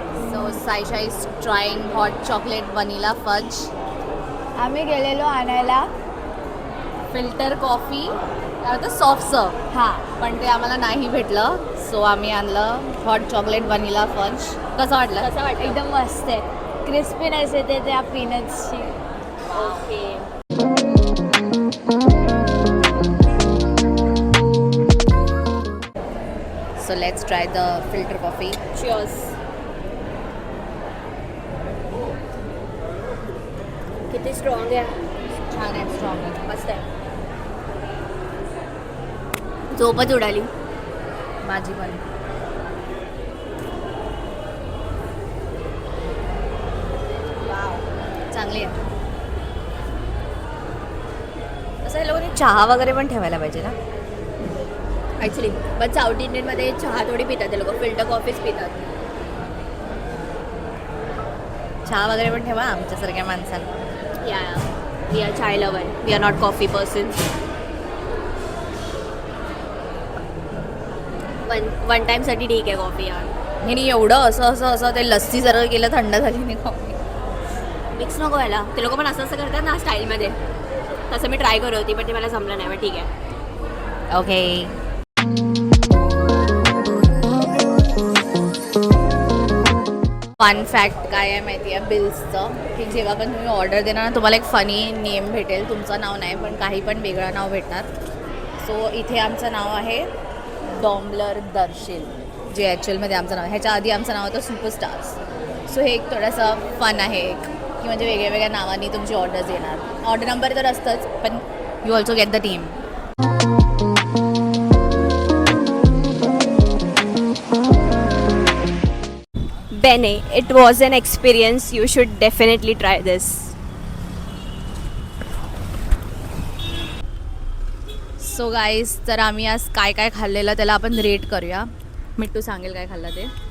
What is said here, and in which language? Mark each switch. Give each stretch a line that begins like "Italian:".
English: So Saisha is trying hot chocolate vanilla fudge.
Marathi: आम्ही गेलेलो आणायला. फिल्टर कॉफी काय होतं सॉफ्ट सर्व. हां, पण ते आम्हाला नाही भेटलं, सो आम्ही आणलं हॉट चॉकलेट वनिला फज. कसं वाटलं? एकदम मस्त आहे. क्रिस्पीनेस येते त्या पीनट्सची. Okay.
English: So let's try the filter coffee. Cheers.
Marathi: किती स्ट्रॉंग आहे. छान आहे, स्ट्रॉंग आहे. मस्त आहे. झोपच उडाली. माझी पण. चांगली आहे. असं हे लोकांनी चहा वगैरे पण ठेवायला पाहिजे ना. ॲक्च्युली पण साऊथ इंडियनमध्ये चहा थोडी पितात ते लोक, फिल्टर कॉफीच पितात. चहा वगैरे पण ठेवा आमच्यासारख्या माणसांना.
English: Yeah we are chai lover, we are not coffee person.
Marathi: One टाईमसाठी ठीक आहे कॉफी यार. नाही एवढं असं ते लस्सी जरा केलं थंड झाली नाही कॉफी. मिक्स नको व्हायला. ते लोक पण असं करतात ना स्टाईलमध्ये. तसं मी ट्राय करत होती पण ते मला जमलं नाही. पण ठीक आहे. ओके. फन फॅक्ट काय आहे माहिती आहे बिल्सचं, की जेव्हा पण तुम्ही ऑर्डर देणार ना तुम्हाला एक फनी नेम भेटेल. तुमचं नाव नाही पण काही पण वेगळं नाव भेटणार. सो इथे आमचं नाव आहे डॉम्बलर दर्शील, जे ॲक्च्युअलमध्ये आमचं नाव. ह्याच्या आधी आमचं नाव होतं सुपरस्टार्स. सो हे एक थोडंसं फन आहे एक, की म्हणजे वेगळ्या वेगळ्या नावांनी तुमची ऑर्डर्स येणार. ऑर्डर नंबर तर असतंच पण
English: You also get the team. Bene, it was an experience. You should definitely try this.
Marathi: So guys, तर आम्ही आज काय काय खाल्लेलं त्याला आपण रेट करूया. मिट्टू सांगेल काय खाल्लं ते.